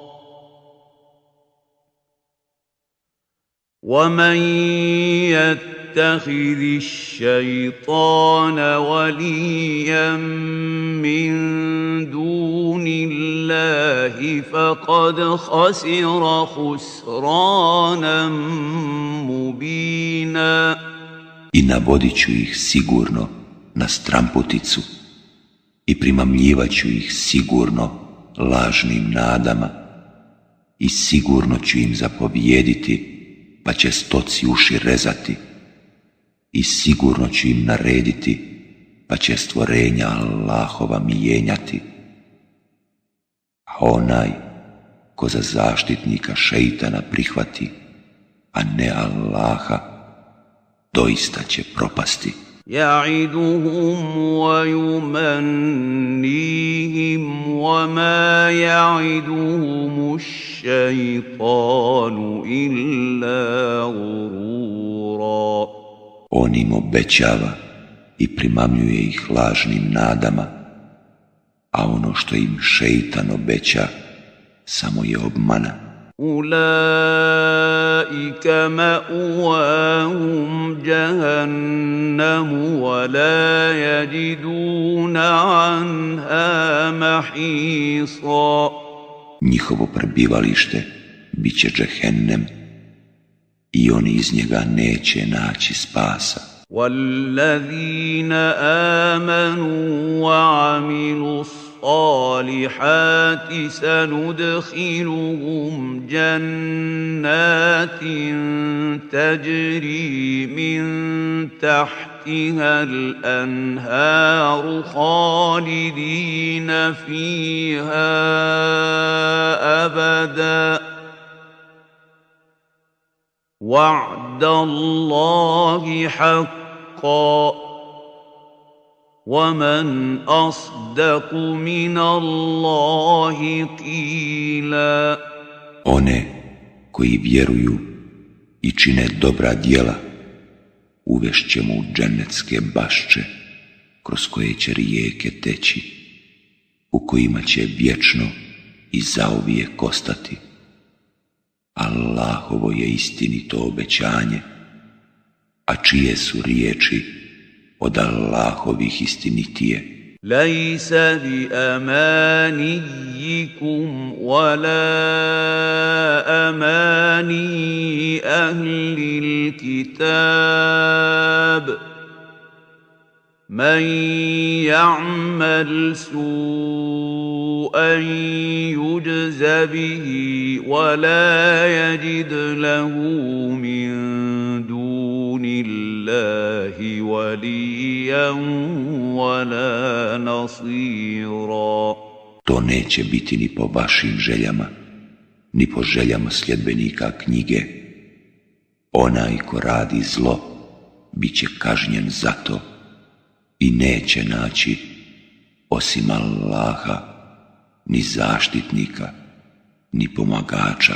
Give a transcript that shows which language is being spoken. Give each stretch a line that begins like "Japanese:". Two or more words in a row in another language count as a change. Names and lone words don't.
Arabic: وَمَنْ يَتَّخِذِ الشَّيْطَانَ وَلِيًّا مِّن دُونِ اللَّهِ فَقَدْ خَسِرَ خُسْرَانًا مُبِينًا.
Bosnian: I navodit ću ih sigurno na stramputicu i primamljivat ću ih sigurno lažnim nadama i sigurno ću im zapovijediti pa će stoci uši rezati i sigurno ću im narediti pa će stvorenja Allahova mijenjati. A onaj ko za zaštitnika šeitana prihvati, a ne Allaha, doista će propasti.
Arabic: يَعِدُهُمْ وَيُمَنِّيهِمْ وَمَا يَعِدُهُمُ الشَّيْطَانُ إِلَّا غُرُورًا.
Bosnian: On im obećava i primamljuje ih lažnim nadama, a ono što im šeitan obeća samo je obmana.
Arabic: أُولَئِكَ مَأْوَاهُمْ جَهَنَّمُ وَلَا يَجِدُونَ عَنْهَا مَحِيصًا.
Bosnian: Njihovo prebivalište bit će džehennem i oni iz njega neće naći spasa.
Arabic: وَالَّذِينَ آمَنُوا وَعَمِلُوا الصالحات سندخلهم جنات تجري من تحتها الأنهار خالدين فيها أبدا وعد الله حقا ومن أصدق من الله قيلا.
Bosnian: One koji vjeruju i čine dobra djela uvešćemo u džennetske bašče kroz koje će rijeke teći, u kojima će vječno i zauvijek ostati. Allahovo je istinito obećanje, a čije su riječi od Allahovih istinitije.
Arabic: ليس بأمانيكم ولا أماني أهل الكتاب من يعمل سوءا يجز به ولا يجد له من دون الله وليا ولا نصيرا.
Bosnian: To neće biti ni po vašim željama, ni po željama sljedbenika knjige. Onaj ko radi zlo, bit će kažnjen za to i neće naći, osim Allaha, ni zaštitnika, ni pomagača.